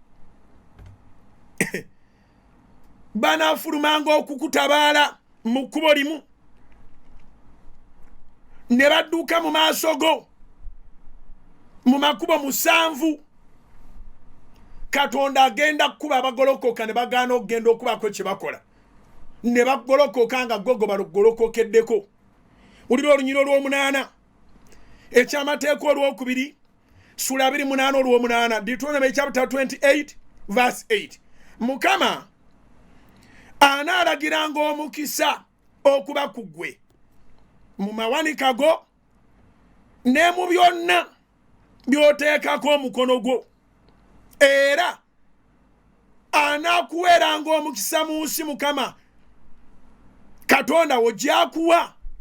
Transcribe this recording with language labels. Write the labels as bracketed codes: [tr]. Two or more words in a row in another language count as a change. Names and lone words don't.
[lg] Banaafulumanga okukutabaala mu kkubo limu ne badduka mu maaso go mu makubo 7. Katonda agenda kukuba abagolokoka ne bagaana okugenda okubako kye bakola ne bagolokoka nga gogo balugolokokeddeko. Ulira olunyiro olw'omunaana ekyamateeka olwokubiri sula 28:8 [en] Deuteronomy chapter 28 verse 8. [lg] Mukama anaalagiranga omukisa okuba ku ggwe mu mawanika go ne mu byonna by'oteekako omukono gwo, era anaakuweeranga omukisa mu nsi Mukama Katonda wo gy'akuwa.